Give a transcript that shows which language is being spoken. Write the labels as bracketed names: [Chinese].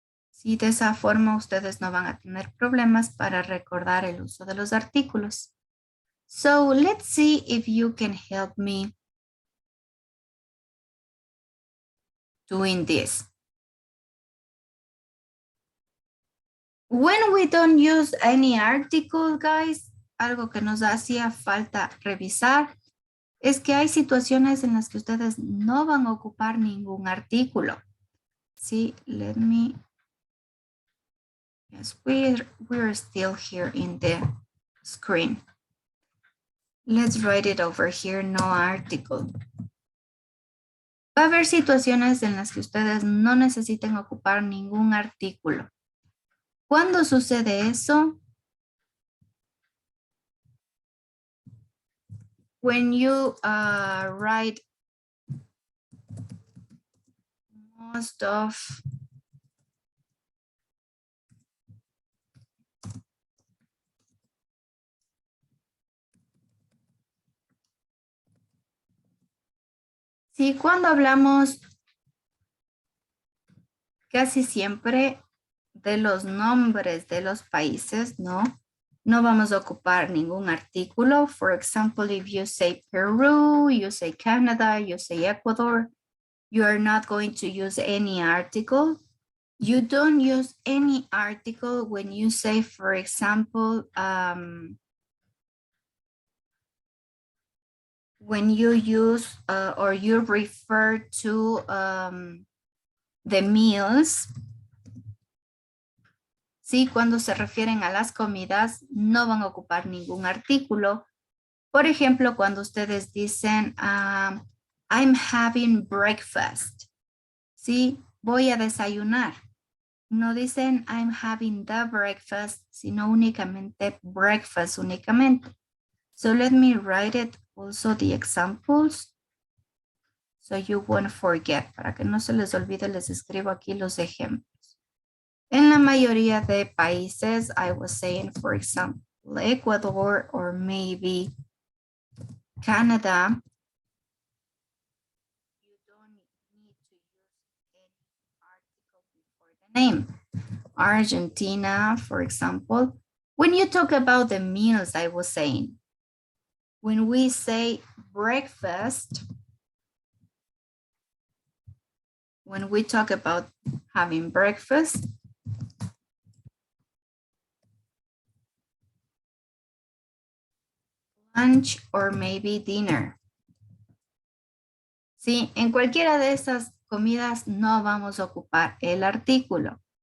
[Spanish] Sí, de esa forma ustedes no van a tener problemas para recordar el uso de los artículos. [English] So let's see if you can help me doing this. When we don't use any article, guys, [Spanish] algo que nos hacía falta revisar es que hay situaciones en las que ustedes no van a ocupar ningún artículo. [English] Sí, let me, yes, we're still here in the screen. Let's write it over here, no article. [Spanish] Va a haber situaciones en las que ustedes no necesiten ocupar ningún artículo. ¿Cuándo sucede eso? [English] When you write most of [Spanish] sí, cuando hablamos casi siempre de los nombres de los países, ¿no? No vamos a ocupar ningún artículo. [English] For example, if you say Peru, you say Canada, you say Ecuador, you are not going to use any article. You don't use any article when you say, for example, when you use or you refer to the meals. [Spanish] Sí, cuando se refieren a las comidas, no van a ocupar ningún artículo. Por ejemplo, cuando ustedes dicen, [English] I'm having breakfast. [Spanish] Sí, voy a desayunar. No dicen, [English] I'm having the breakfast, [Spanish] sino únicamente breakfast, únicamente. [English] So let me write it also the examples. So you won't forget. [Spanish] Para que no se les olvide, les escribo aquí los ejemplos. En la mayoría de países, [English] I was saying, for example, Ecuador or maybe Canada, you don't need to use any article before the name. Argentina, for example, when you talk about the meals, I was saying, when we say breakfast, when we talk about having breakfast, lunch or maybe dinner. [Spanish] Sí, en cualquiera de esas comidas no vamos a ocupar el artículo.